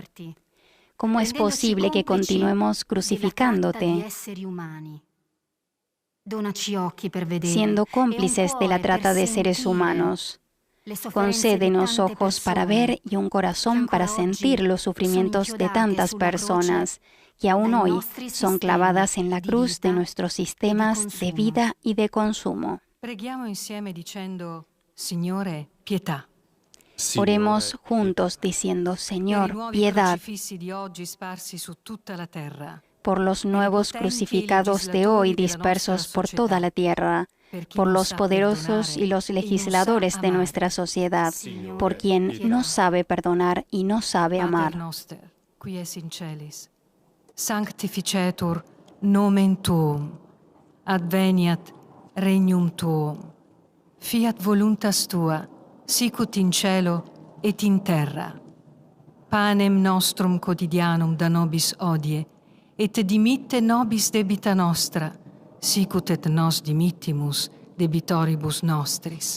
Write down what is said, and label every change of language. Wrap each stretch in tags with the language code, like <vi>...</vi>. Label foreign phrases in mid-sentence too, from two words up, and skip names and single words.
<es>¿Cómo es posible que continuemos crucificándote, siendo cómplices de la trata de seres humanos? Concédenos ojos para ver y un corazón para sentir los sufrimientos de tantas personas que aún hoy son clavadas en la cruz de nuestros sistemas de vida y de consumo.</es> <it>Preghiamo insieme dicendo: Signore, pietà.</it> <es>Oremos juntos diciendo: Señor, piedad,</es> <it>fissi di oggi sparsi su tutta la terra.</it> <es>por los nuevos crucificados de hoy dispersos por toda la tierra, por los poderosos y los legisladores de nuestra sociedad, por quien no sabe perdonar y no sabe amar.</es> <la>Pater noster, qui es in celis, sanctificetur nomen tuum, adveniat regnum tuum, fiat voluntas tua, sicut in cielo et in terra. Panem nostrum quotidianum da nobis hodie, et dimitte nobis debita nostra, sicut et nos dimittimus debitoribus nostris.</la>